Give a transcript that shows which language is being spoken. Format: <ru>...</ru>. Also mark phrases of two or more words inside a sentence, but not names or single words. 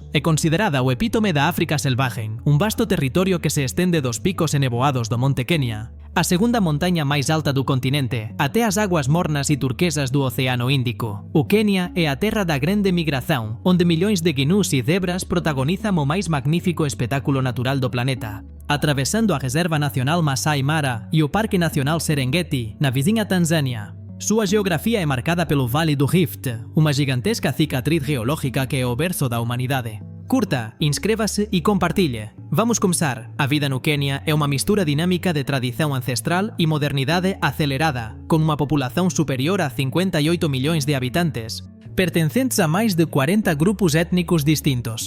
<gl>É considerada o epítome da África selvagen, un vasto territorio que se estende dos picos enevoados do Monte Kenya, a segunda montaña máis alta do continente, até as aguas mornas e turquesas do Océano Índico. O Kenya é a terra da grande migración, onde millóns de guinús e zebras protagonizan o máis magnífico espectáculo natural do planeta, atravesando a Reserva Nacional Masai Mara e o Parque Nacional Serengeti, na vizinha Tanzânia.</gl> <pt>Sua geografia é marcada pelo Vale do Rift, uma gigantesca cicatriz geológica que é o berço da humanidade. Curta, inscreva-se e compartilhe. Vamos começar. A vida no Quênia é uma mistura dinâmica de tradição ancestral e modernidade acelerada, com uma população superior a 58 milhões de habitantes, pertencentes a mais de 40 grupos étnicos distintos.</pt>